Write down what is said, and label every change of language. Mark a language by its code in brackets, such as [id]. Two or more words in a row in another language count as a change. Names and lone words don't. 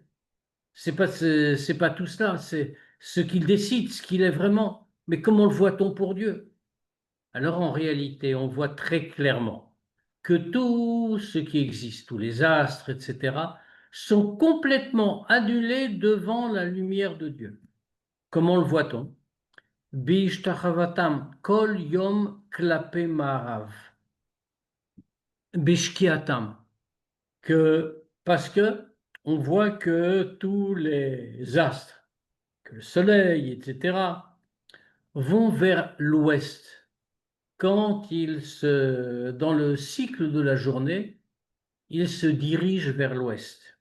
[fr] C'est pas tout cela, c'est ce qu'il décide, ce qu'il est vraiment. Mais comment le voit-on pour Dieu? Alors en réalité, on voit très clairement que tout ce qui existe, tous les astres, etc., sont complètement annulés devant la lumière de Dieu. Comment le voit-on? [he] בהשתחוותם כל יום כלפי מערב. Bishkiatam. [fr] Parce que on voit que tous les astres, que le soleil, etc., vont vers l'ouest. Dans le cycle de la journée, ils se dirigent vers l'ouest.